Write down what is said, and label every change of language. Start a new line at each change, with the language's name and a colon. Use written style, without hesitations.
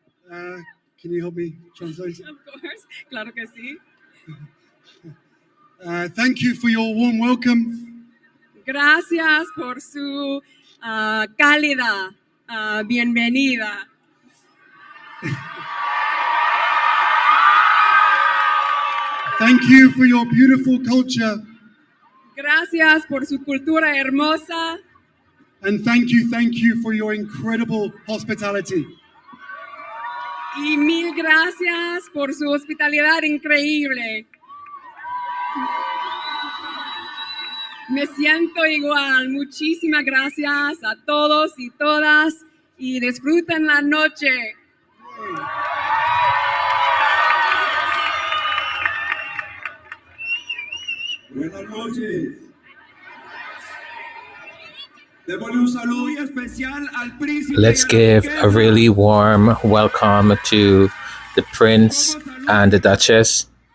English: Can you help me translate? Of course,
Spanish: claro que sí.
English: Thank you for your warm welcome.
Spanish: Gracias por su cálida bienvenida.
English: Thank you for your beautiful culture.
Spanish: Gracias por su cultura hermosa.
English: And thank you for your incredible hospitality.
Spanish: Y mil gracias por su hospitalidad increíble. Me siento igual. Muchísimas gracias a todos y todas y disfruten la noche. Buenas noches. Démosle un saludo muy especial al príncipe.
English: Let's give a really warm welcome to the Prince and the Duchess.